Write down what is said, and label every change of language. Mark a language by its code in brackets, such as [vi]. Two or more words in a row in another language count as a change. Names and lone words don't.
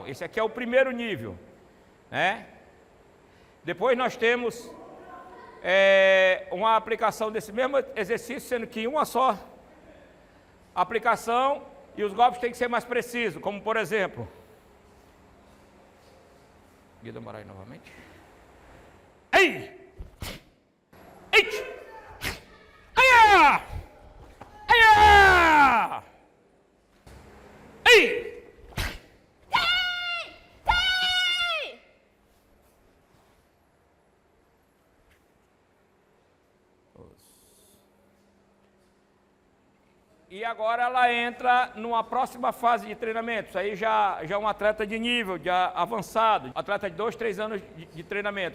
[pt] Esse aqui é o primeiro nível, né? Depois nós temos uma aplicação desse mesmo exercício, sendo que uma só aplicação e os golpes têm que ser mais precisos, como por exemplo... Gedabarai novamente. Ei! Ei! Aia! Aia! Ei! E agora ela entra numa próxima fase de treinamento. Isso aí já é um atleta de nível, já avançado, atleta de 2, 3 anos de treinamento.